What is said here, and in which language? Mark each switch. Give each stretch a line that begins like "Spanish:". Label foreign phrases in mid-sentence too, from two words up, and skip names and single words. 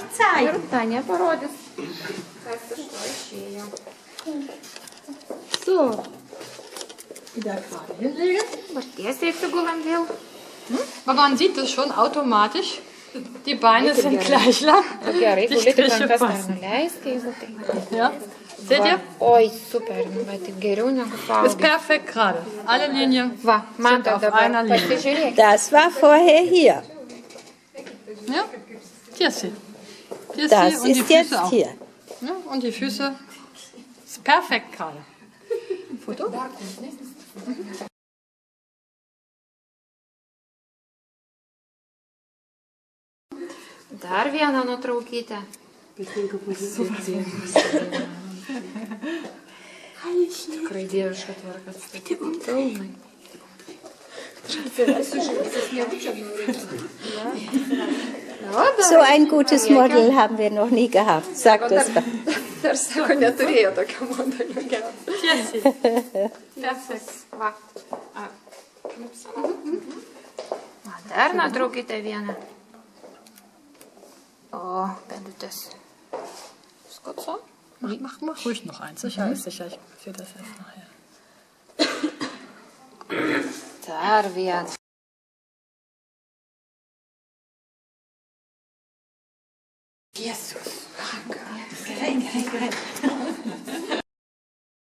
Lithuanian: Ir
German: zeigen.
Lithuanian: Tanja parodys, kas iš to išėjo.
German: So, Wieder gerade hinlegen.
Lithuanian: dabar tiesiai atsigulam vėl.
German: Aber man sieht das schon automatisch. Die Beine sind gleich lang.
Lithuanian: Gerai,
German: Die
Lithuanian: guli tik
German: Striche
Lithuanian: rankas dar
German: passen.
Lithuanian: nuleisk, jeigu tai.
German: Ja. Seht ihr?
Lithuanian: Oi, super, va taip geriau negu
German: Ist
Lithuanian: suaugę.
German: perfekt gerade. Alle Linien
Lithuanian: Va, matot
German: auf
Lithuanian: dabar,
German: einer Linie.
Lithuanian: pasižiūrėk.
German: Das war vorher hier. Ja? Hier ist sie. Hier ist Das sie und die ist Füße jetzt auch. hier. Ja, und die Füße. Ist perfekt gerade. Foto?
Lithuanian: Dar vieną nuotraukytę. Tikrai dieviška tvarka. Pilnai.
German: So ein gutes Model haben wir noch nie gehabt. Sag das mal.
Lithuanian: Dar sako, neturėjo tokio modelio gero.
German: Hier ist sie. Perfekt.
Lithuanian: Va. Va, dar nuotraukite vieną. O, pėdutės. Viskas so?
German: Mach ruhig noch eins. Sicher ist sicher. Ich sehe das erst nachher.
Lithuanian: Dar vieną.
German: Jesus.